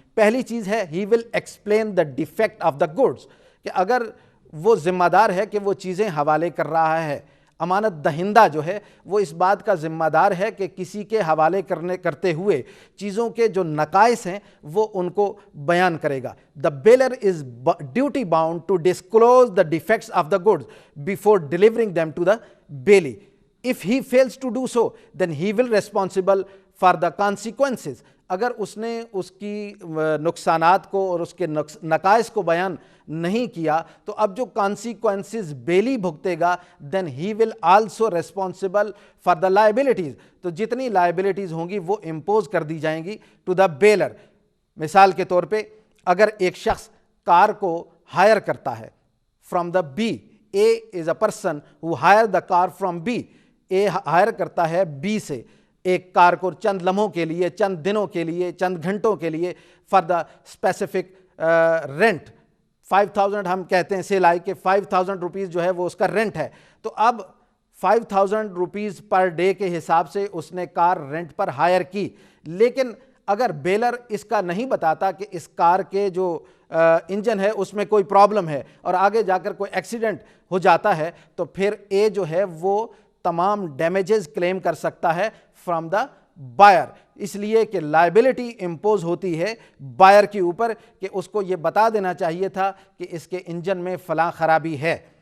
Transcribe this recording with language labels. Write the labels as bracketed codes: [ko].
[ur] پہلی چیز ہے [en] he will explain the defect of the goods, [ur] کہ اگر وہ ذمہ دار ہے کہ وہ چیزیں حوالے کر رہا ہے، امانت دہندہ جو ہے وہ اس بات کا ذمہ دار ہے کہ کسی کے حوالے کرتے ہوئے چیزوں کے جو نقائص ہیں وہ ان کو بیان کرے گا. [en] The bailor is duty bound to disclose the defects of the goods before delivering them to the bailee. If he fails to do so, then he will responsible for the consequences. [ur] اگر اس نے اس کی نقصانات کو اور اس کے نقائص کو بیان نہیں کیا تو اب جو consequences belly بھگتے God [en] then he will also responsible for the liabilities. [ur] تو جتنی لائبلٹیز ہوں گی وہ امپوز کر دی جائیں گی [en] to the bailor. [ur] مثال کے طور پہ اگر ایک شخص کار کو ہائر کرتا ہے [en] from the B, A is a person who hire the car from B. [ur] A higher کرتا ہے B سے ایک کار کو چند لمحوں کے لیے، چند دنوں کے لیے، چند گھنٹوں کے لیے [en] For the specific rent. [ur] 5000 ہم کہتے ہیں سے لائے کہ 5000 روپیز جو ہے وہ اس کا رینٹ ہے. تو اب 5000 روپیز پر ڈے کے حساب سے اس نے کار رینٹ پر ہائر کی، لیکن اگر بیلر اس کا نہیں بتاتا کہ اس کار کے جو انجن ہے اس میں کوئی پرابلم ہے اور آگے جا کر کوئی ایکسیڈنٹ ہو جاتا ہے تو پھر اے جو ہے وہ تمام ڈیمیجز کلیم کر سکتا ہے [en] from the buyer, [ur] اس لیے کہ لائبلٹی امپوز ہوتی ہے بائر کے اوپر کہ اس کو یہ بتا دینا چاہیے تھا کہ اس کے انجن میں فلاں خرابی ہے.